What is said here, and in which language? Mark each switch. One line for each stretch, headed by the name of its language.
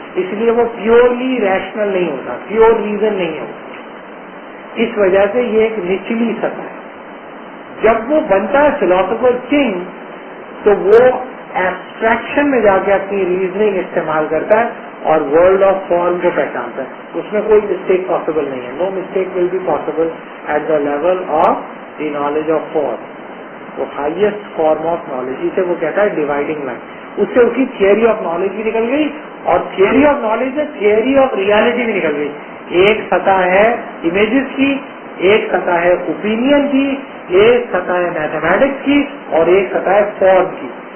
Urdu: اس لیے وہ purely rational نہیں ہوتا، پیور ریزن نہیں ہوتا. اس وجہ سے یہ ایک نچلی سطح ہے. جب وہ بنتا ہے فلاسفر کنگ تو وہ ایبسٹریکشن میں جا کے اپنی ریزننگ استعمال کرتا ہے اور ورلڈ آف فارم کو پہچانتا ہے. اس میں کوئی مسٹیک پاسبل نہیں ہے.
English: No mistake will be possible at the level of the knowledge of form.
Urdu: وہ ہائیسٹ فارم آف نالج، اسے وہ کہتا ہے ڈیوائڈنگ لائن. اس سے اس کی تھیوری آف نالج بھی نکل گئی اور تھیوری آف نالج سے تھیوری آف ریالٹی بھی نکل گئی. ایک سطح ہے امیجز کی، ایک سطح ہے اوپینین کی، ایک سطح ہے میتھمیٹکس کی اور ایک سطح ہے فارم کی.